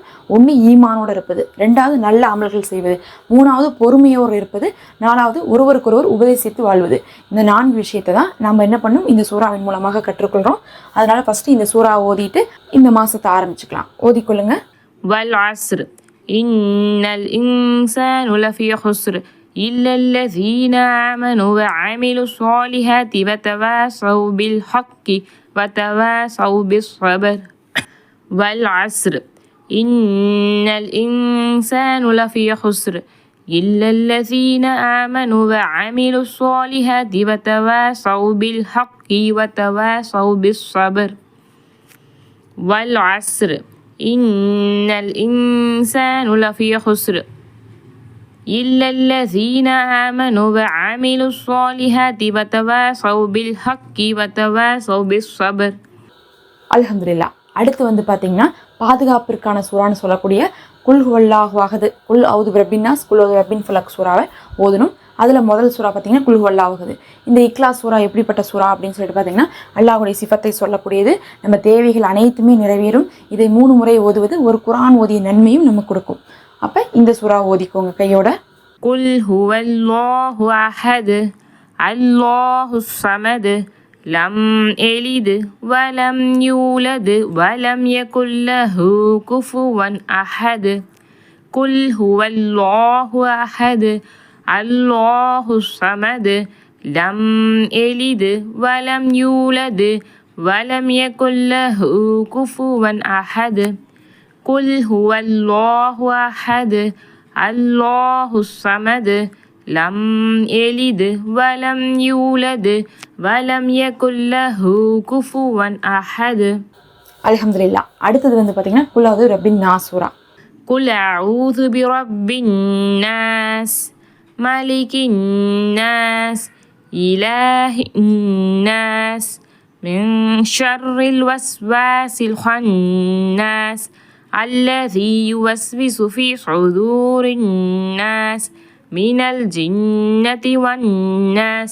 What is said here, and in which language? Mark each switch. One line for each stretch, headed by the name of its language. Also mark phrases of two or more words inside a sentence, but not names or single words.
Tamil: 1 ஈமானோடு இருப்பது, 2வது நல்ல அமல்கள் செய்வது, 3வது பொறுமையோடு இருப்பது, 4வது ஒருவருக்கொருவர் உபதேசித்து வாழ்வது. இந்த 4 விஷயத்தை தான் நம்ம என்ன பண்ணணும் இந்த சூறாவின் மூலமாக கற்றுக்கொள்கிறோம். அதனால் ஃபஸ்ட்டு இந்த சூறாவை ஓதிட்டு இந்த மாதத்தை ஆரம்பிச்சுக்கலாம். ஓதிக்கொள்ளுங்க.
Arabic: والعصر إن الإنسان لفي خسر إلا الذين آمنوا وعملوا الصالحات وتواصوا بالحق وتواصوا بالصبر والعصر إن الإنسان لفي خسر إلا الذين آمنوا وعملوا الصالحات وتواصوا بالحق وتواصوا بالصبر والعصر إن الإنسان لفي خسر إلا الذين آمنوا وعملوا الصالحات وتواصوا بالحق وتواصوا بالصبر. الحمد لله.
Tamil: அடுத்து வந்து பார்த்தீங்கன்னா பாதுகாப்பிற்கான சூறான்னு சொல்லக்கூடிய
Arabic: قل هو الله أحد, قل أعوذ برب الناس, قل أعوذ برب الفلق
Tamil: சூறாவை ஓதணும். அதில் முதல் சூறா பார்த்தீங்கன்னா
Arabic: قل هو الله أحد.
Tamil: இந்த இக்லாஸ் சூறா எப்படிப்பட்ட சூறா அப்படின்னு சொல்லிட்டு பார்த்தீங்கன்னா அல்லாஹ்வுடைய சிஃபத்தை சொல்லக்கூடியது. நம்ம தேவைகள் அனைத்துமே நிறைவேறும். இதை 3 முறை ஓதுவது ஒரு குர்ஆன் ஓதிய நன்மையும் நமக்கு கொடுக்கும். அப்போ இந்த சூறா ஓதிக்கோங்க கையோட.
Arabic: قل هو الله أحد الله الصمد لم يلد ولم يولد ولم يكن له كفوا أحد قل هو الله أحد الله الصمد لم يلد ولم يولد ولم يكن له كفوا أحد قل هو الله أحد الله الصمد لم يلد ولم يولد ولم يكن له كفوا أحد. الحمد لله.
Tamil: அடுத்தது வந்து பார்த்தீங்கன்னா
Arabic: قل أعوذ برب الناس
Tamil: சூறா.
Arabic: قل أعوذ برب الناس ملك الناس إله الناس من شر الوسواس الخناس الذي يوسوس في صدور الناس من الجنة والناس.